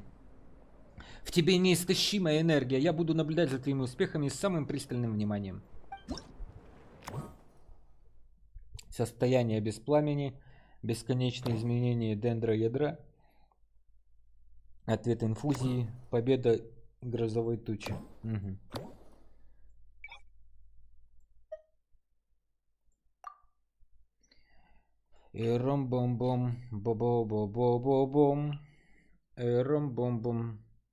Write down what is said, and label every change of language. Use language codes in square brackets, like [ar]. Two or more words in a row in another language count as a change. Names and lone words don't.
[ru] В тебе неистощимая энергия. Я буду наблюдать за твоими успехами с самым пристальным вниманием. Состояние без пламени. Бесконечное изменение дендроядра. Ответ инфузии. Победа грозовой тучи. Угу. Ром-бом-бом. Бо-бо-бо-бо-бом. Ром-бом-бом.